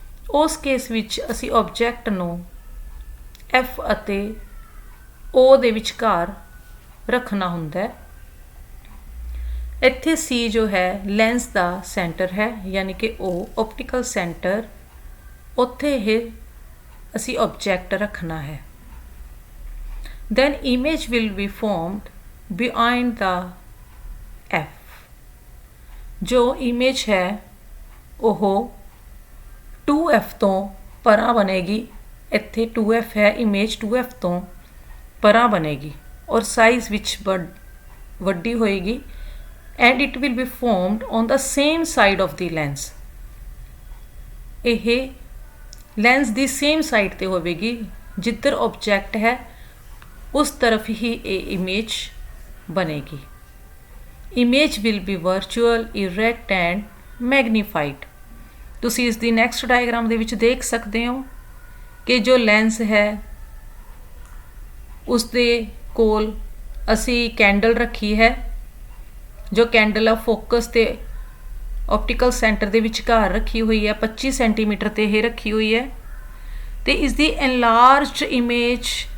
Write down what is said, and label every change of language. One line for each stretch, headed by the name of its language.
Punjabi: ਉਸ ਕੇਸ ਵਿੱਚ ਅਸੀਂ ਆਬਜੈਕਟ ਨੂੰ F ਅਤੇ O ਦੇ ਵਿਚਕਾਰ ਰੱਖਣਾ ਹੁੰਦਾ ਹੈ। ਇੱਥੇ C ਜੋ ਹੈ ਲੈਂਸ ਦਾ ਸੈਂਟਰ ਹੈ, ਯਾਨੀ ਕਿ O ਆਪਟੀਕਲ ਸੈਂਟਰ, ਉੱਥੇ ਇਹ ਅਸੀਂ ਆਬਜੈਕਟ ਰੱਖਣਾ ਹੈ।
English: then image will be formed behind the F।
Punjabi: ਜੋ ਇਮੇਜ ਹੈ ਉਹ 2F ਤੋਂ ਪਰਾਂ ਬਣੇਗੀ। ਇੱਥੇ 2F ਹੈ, ਇਮੇਜ 2F ਤੋਂ ਪਰਾਂ ਬਣੇਗੀ ਔਰ ਸਾਈਜ਼ ਵਿੱਚ ਵੱਡੀ ਹੋਏਗੀ
English: and it will be formed on the same side of the lens।
Punjabi: ਇਹ ਲੈਂਸ ਦੀ ਸੇਮ ਸਾਈਡ ਤੇ ਹੋਵੇਗੀ, ਜਿੱਧਰ ਆਬਜੈਕਟ ਹੈ ਉਸ ਤਰਫ ਹੀ ਇਹ ਇਮੇਜ ਬਣੇਗੀ।
English: Image will be virtual, erect and magnified.
Punjabi: ਤੁਸੀਂ ਇਸ ਦੀ ਨੈਕਸਟ ਡਾਇਗਰਾਮ ਦੇ ਵਿੱਚ ਦੇਖ ਸਕਦੇ ਹੋ ਕਿ ਜੋ ਲੈਂਸ ਹੈ ਉਸ ਦੇ ਕੋਲ ਅਸੀਂ ਕੈਂਡਲ ਰੱਖੀ ਹੈ, ਜੋ ਕੈਂਡਲ ਆ ਫੋਕਸ ਤੇ ਆਪਟੀਕਲ ਸੈਂਟਰ ਦੇ ਵਿਚਕਾਰ ਰੱਖੀ ਹੋਈ ਹੈ, 25 ਸੈਂਟੀਮੀਟਰ ਤੇ ਇਹ ਰੱਖੀ ਹੋਈ ਹੈ ਤੇ ਇਸ ਦੀ ਐਨਲਾਰਜਡ ਇਮੇਜ,